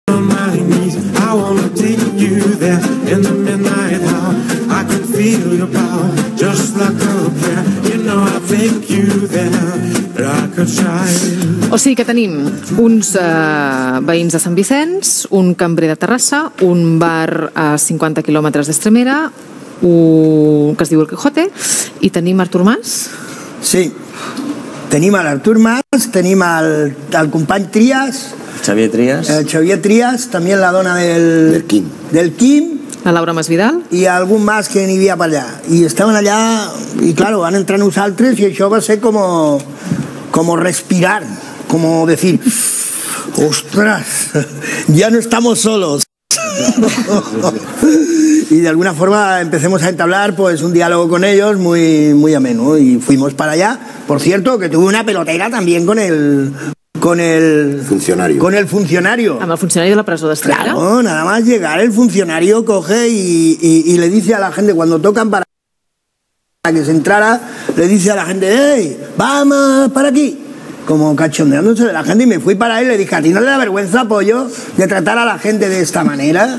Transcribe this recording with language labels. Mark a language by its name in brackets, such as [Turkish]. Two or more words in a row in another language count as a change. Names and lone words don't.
[English] On my knees, I wanna take you there in the midnight hour. I can feel your power, just like a prayer. You know I take you there, like a child. [Catalan] O sigui que tenim uns veïns de Sant Vicenç, un cambrer de Terrassa, un bar a 50 quilòmetres d'Estremera, que es diu El Quijote, i tenim Artur Mas. Sí, tenim l'Artur Mas, tenim el company Trias, Xavier Trias. Xavier Trias, también la dona del Quim, la Laura Masvidal, [Spanish] y algún más que ni via para allá. Y estaban allá, y claro, van a entrar nosaltres, y això va ser como respirar, como decir, ostras, ya no estamos solos. Y de alguna forma empecemos a entablar pues un diálogo con ellos muy, muy ameno, y fuimos para allá. Por cierto, que tuve una pelotera también con el funcionario. Con el funcionario. [Catalan] Amb el funcionari de la presó d'Estremera. [Spanish] Claro, nada más llegar el funcionario coge y le dice a la gente cuando tocan para que se entrara, le dice a la gente, hey, vamos para aquí, como cachondeándose de la gente, y me fui para él y le dije, ¿a ti no le da vergüenza, pollo, de tratar a la gente de esta manera?